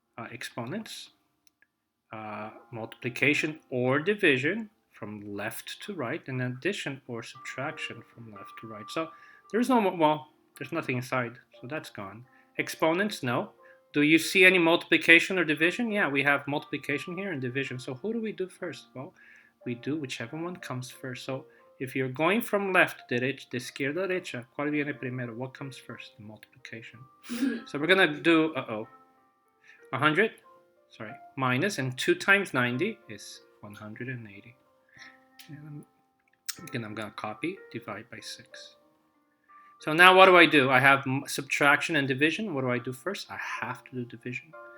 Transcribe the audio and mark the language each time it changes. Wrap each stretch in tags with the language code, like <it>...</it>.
<en>Exponents, multiplication or division from left to right, and addition or subtraction from left to right. So there's there's nothing inside, so that's gone. Exponents, no. Do you see any multiplication or division? Yeah, we have multiplication here and division. So who do we do first? Well, we do whichever one comes first. So if you're going from left,</en> <es>de izquierda a derecha, ¿cuál viene primero?</es> <en>What comes first? The multiplication. So we're going to do, 100, minus, and 2 times 90 is 180. And again, I'm going to copy, divide by 6. So now what do? I have subtraction and division. What do I do first? I have to do division.</en>